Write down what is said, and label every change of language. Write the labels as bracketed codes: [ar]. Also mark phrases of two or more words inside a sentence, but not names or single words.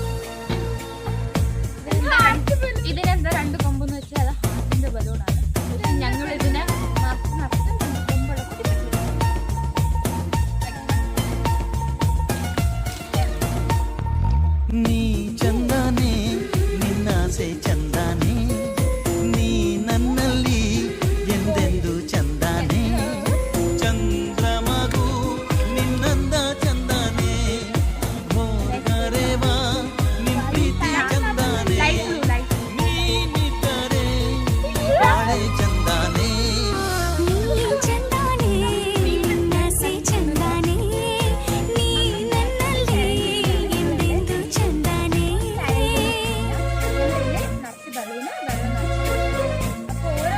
[ml] ഇതിനെന്താ രണ്ട് കൊമ്പെന്ന് വെച്ചാൽ അത് ഹാർട്ടിന്റെ ബലൂണാണ്. ഞങ്ങളിതിനെ മറച്ച് മറച്ച് മുമ്പുള്ള കുട്ടി [kn] ನೀ ಚಂದಾನೆ ನಿನ್ನಾಸೆ ಚಂದಾನೆ ನೀ ನನ್ನಲ್ಲಿ ಎಂದೆಂದು ಚಂದಾನೆ ಚಂದ್ರಮಗು ನಿನ್ನಂದ ಚಂದಾನೆ ಹೋಗರೆವಾ ನಿನ್ ಪ್ರೀತಿ ಚಂದಾನೆ ನೀನಿದ್ದರೆ ಬಾಳೆ ಚಂದಾನೆ ನೀ ಚಂದಾನೆ ನಿನ್ನಾಸೆ ಚಂದಾನೆ ನೀ ನನ್ನಲ್ಲಿ ಎಂದೆಂದು ಚಂದಾನೆ [ml] നിറച്ച് ബലൂണ് വെള്ളം നിറച്ച് അപ്പോൾ ഓരോ